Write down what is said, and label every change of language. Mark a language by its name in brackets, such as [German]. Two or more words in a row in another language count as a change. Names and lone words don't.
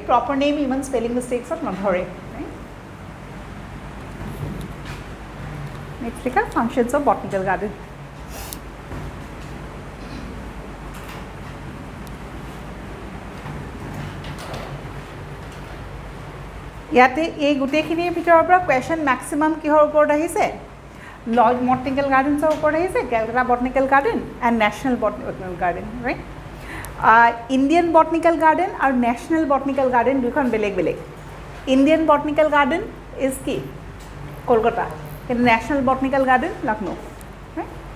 [English] Proper name, even spelling mistakes are not horrid, right? Next, look at functions of botanical garden. [Assamese] ইয়াতে এই গোটেইখিনিৰ ভিতৰৰ পৰা [English] question maximum [Assamese] কিহৰ ওপৰত আহিছে, Lloyd Botanical Gardensৰ ওপৰত আহিছে, [English] Calcutta Botanical Garden and National Botanical Garden, right? [Assamese] Indian Botanical Garden আৰু National Botanical Garden দুখন বেলেগ বেলেগ. Indian Botanical Garden is কি কলকাতা, কিন্তু National Botanical Garden লখনৌ, right?